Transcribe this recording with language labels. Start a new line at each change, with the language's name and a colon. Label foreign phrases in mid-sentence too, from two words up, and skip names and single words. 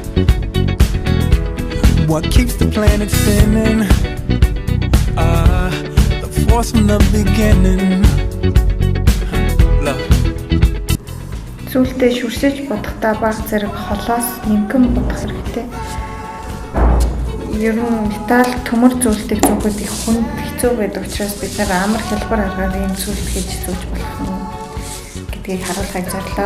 English: What keeps the planet spinning? The force from the beginning. Love.
Mongolian: Зүйлдээ шүршиж бодохдоо баг зэрэг холоос нимкэн бодох хэрэгтэй. Ер нь металл төмөр зүйлтийг зүүхэд их хүнд хэцүү байдаг учраас бид нар амар хялбар аргаар ийм зүйлт хийж зүүж болох нь гэдгийг харуулахыг зорилоо.